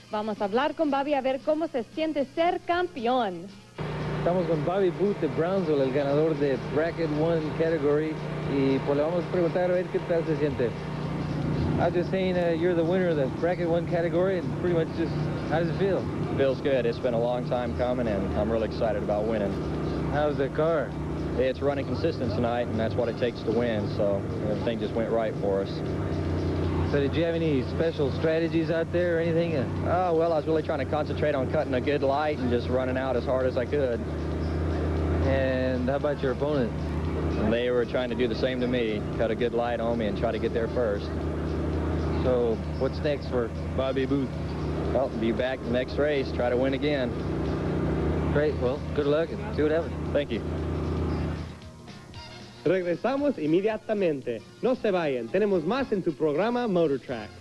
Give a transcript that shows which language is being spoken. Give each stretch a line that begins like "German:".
Spanish: Vamos a hablar con Bobby a ver cómo se siente ser campeón. Estamos con Bobby Booth de Brownsville, el ganador de Bracket 1 Category, y pues le vamos a preguntar a ver qué tal se siente.
English: I was just saying you're the winner of the Bracket 1 category, and pretty much just, how does it feel? Feels good. It's been a long time coming, and I'm really excited about winning. How's the car? It's running consistent tonight, and that's what it takes to win, so everything just went right for us. So did you have any special strategies out there or anything? Oh, well, I was really trying to concentrate on cutting a good light and just running out as hard as I could. And how about your opponent? And they were trying to do the same to me, cut a good light on me and try to get there first. So what's next for Bobby Booth? Well, be back the next race, try to win again. Great. Well, good luck and see what happens. Thank you.
Spanish: Regresamos inmediatamente. No se vayan, tenemos más en su programa MotorTraxx.